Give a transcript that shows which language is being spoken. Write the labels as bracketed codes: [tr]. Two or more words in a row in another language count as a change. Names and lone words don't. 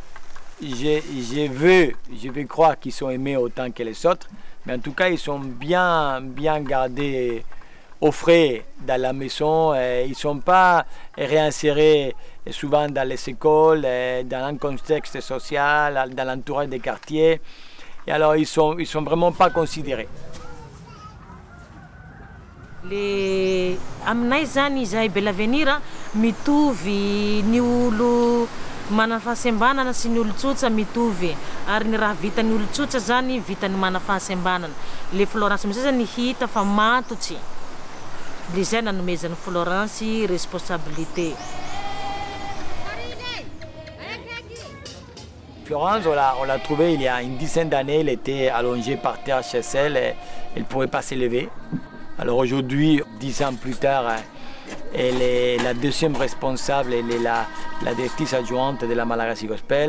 [fr] Je veux croire qu'ils sont aimés autant que les autres, mais en tout cas, ils sont bien gardés au frais dans la maison. Ils ne sont pas réinsérés souvent dans les écoles, dans un contexte social, dans l'entourage des quartiers. Et alors, ils sont vraiment pas considérés. [mg] Le aminay zany izahay Belavenir mitovy ny olo mana fahasembanana sy ny olo-tsotra mitovy, ary ny raha vitan'ny olo-tsotra zany vitan'ny mana fahasembanana. Le Florence amizay zany hita fa matotsy, le zay nanomezan'ny Florence responsabilité. [fr] Florence, on l'a trouvée il y a une dizaine d'années, elle était allongée par terre chez elle, elle ne pouvait pas s'élever. Alors aujourd'hui, 10 ans plus tard, Elle est la deuxième responsable, elle est la directrice adjointe de la Malagasy Gospel.